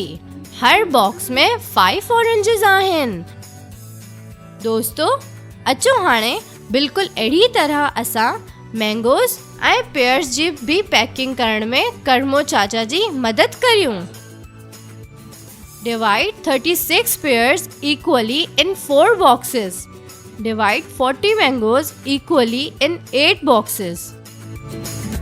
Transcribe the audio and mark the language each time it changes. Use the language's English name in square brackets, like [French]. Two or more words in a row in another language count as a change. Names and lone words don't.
[Sindhi] हर बॉक्स में 5 ऑरेंजेस आहिनि। दोस्तो, अचो हाणे बिल्कुल अहिड़ी तरह असां मैंगोस ऐं पेयर्स जी भी पैकिंग करण में करमो चाचा जी मदद करियूं। [English] Divide 36 pears equally in 4 boxes. Divide 40 mangoes equally in 8 boxes.